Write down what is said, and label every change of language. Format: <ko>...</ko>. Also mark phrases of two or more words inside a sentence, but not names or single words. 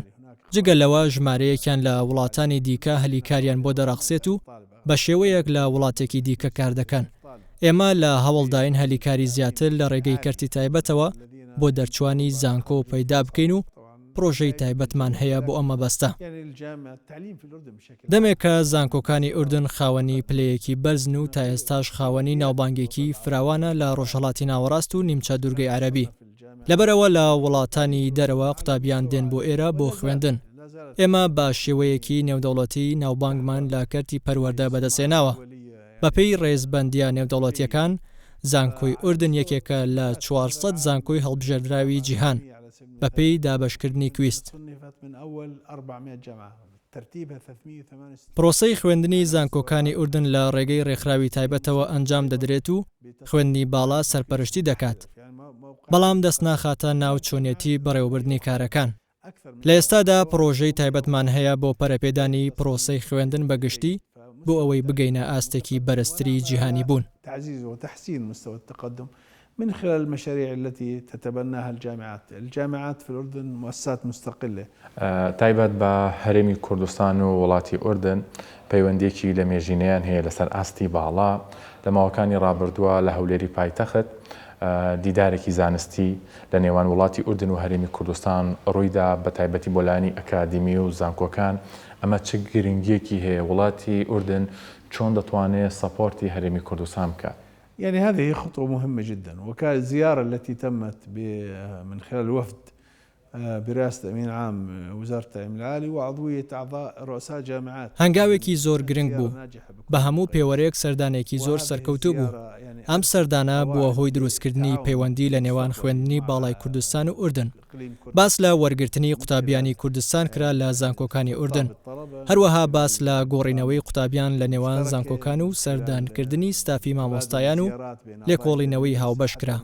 <ckb>جگە لەوە ژمارەیەکیان لە وڵاتانی دیکە هەلیکاریان بۆ دەڕەخسێت و بە شێوەیەک لە وڵاتێکی دیکە کار دەکەن. ئێمە لە هەوڵداین هەلیکاری زیاتر لە ڕێگەی کەرتی تایبەتەوە بۆ دەرچوانی زانکۆ پەیدا بکەین و پرۆژەی تایبەتمان هەیە بۆ ئەمە بەستە.</ckb> <ar>يعني الجامعة التعليم في الأردن بشكل</ar> <ckb>دەمێکە زانکۆکانی ئوردن خاوەنی پلەیەکی بەرزن و تا ئێستاش خاوەنی ناوبانگێکی فراوانە لە ڕۆژهەڵاتی ناوەڕاست و نیمچە دوورگەی عەرەبی. لەبەرەوە لە وڵاتانی دەرەوە قوتابیان دێن بۆ ئێرە بۆ خوێندن. ئێمە بە شێوەیەکی نێودەوڵەتی ناوبانگمان لە کەرتی پەروەردە بەدەستێناوە. بەپێی ڕێزبەندیە نێودەوڵەتیەکان، زانکۆی ئوردن یەکێکە لە 400 زانکۆی هەڵبژێردراوی جیهان بەپێی دابەشکردنی کویست.</ckb> <ar>صنفت من أول 400 جامعة ترتيبها 308.</ar> <ckb>پرۆسەی خوێندنی زانکۆکانی ئوردن لە ڕێگەی ڕێکخراوی تایبەتەوە ئەنجام دەدرێت و خوێندنی باڵا سەرپەرشتی دەکات. بەڵام دەست ناخاتە ناو چۆنیەتی بەڕێوەبردنی کارەکان. لە ئێستادا پرۆژەی تایبەتمان هەیە بۆ پەرەپێدانی پرۆسەی خوێندن بەگشتی بۆ ئەوەی بگەینە ئاستێکی بەرزتری جیهانی بوون.</ckb> <ar>تعزيز وتحسين مستوى التقدم من خلال المشاريع التي تتبناها الجامعات في الأردن مؤسسات مستقلة.</ar> <ckb>تایبەت بە هەرێمی کوردستان و وڵاتی ئوردن پەیوەندێکی لە مێژینەیان هەیە لەسەر ئاستی باڵا. لە ماوەکانی ڕابردووە لە هەولێری پایتەخت دیدارێکی زانستی لە نێوان وڵاتی ئوردن و هەرێمی کوردستان ڕوویدا بە تایبەتی بۆ لایەنی ئەکادمی و زانکۆکان. ئەمە چ گرنگیەکی هەیە وڵاتی ئوردن چۆن دەتوانێت سەپۆرتی هەرێمی کوردستان بکات؟</ckb> <ar>يعني هذه خطوة مهمة جدا، وكانت الزيارة التي تمت من خلال الوفد برئاسة أمين عام وزارة التعليم العالي وعضوية أعضاء رؤساء جامعات.</ar> <ckb>هەنگاوێکی زۆر گرنگ بوو. بە هەموو پێوەرێک سەردانێکی زۆر سەرکەوتوو بوو. ئەم سەردانە بووە هۆی دروستکردنی پەیوەندی لە نێوان خوێندنی باڵای کوردستان و ئوردن. باس لە وەرگرتنی قوتابیانی کوردستان کرا لە زانکۆکانی ئوردن. هەروەها باس لە گۆڕینەوەی قوتابیان لە نێوان زانکۆکان و سەردانکردنی ستافی مامۆستایان و لێکۆڵینەوەی هاوبەش کرا.</ckb>